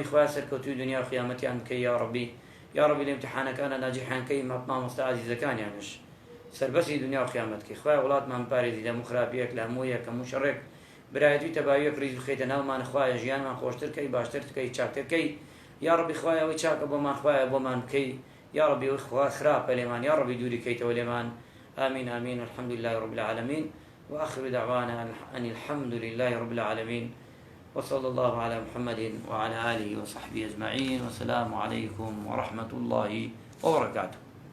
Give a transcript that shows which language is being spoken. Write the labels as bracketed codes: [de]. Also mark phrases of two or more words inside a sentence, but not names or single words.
[ckb] خوایە سەرکەوتوی دنیا و قیامەتیان بکەی یا ڕەبی. یا ڕەبی لە ئیمتیحانەکانە ناجیحیان مامۆستا عەزیزەکانیانش سەربەسی دنیا و قیامەتکەی. خوایە وڵاتمان پارێزی لە هەموو خراپیەک لە هەموو یەک هەموو شەڕێک برایەتی تەباویەک ڕیز و خێتە ناومان. خوایە ژیانمان خۆشتر کەی باشتر کەی چاکتر کەی یا ڕەبی. خوایە ئەوەی چاکە بۆمان خوایە بۆمان بکەی یا ڕەبی. ئەوەی خوا خراپە لێمان یا ڕەبی دووری کەیتەوە لێمان. [ar] آمین آمین. الحمد لله رب العالمين وآخر دعوانا أن الحمد لله رب العالمين وصلى الله على محمد وعلى آله وصحبه أجمعين والسلام عليكم ورحمة الله وبركاته.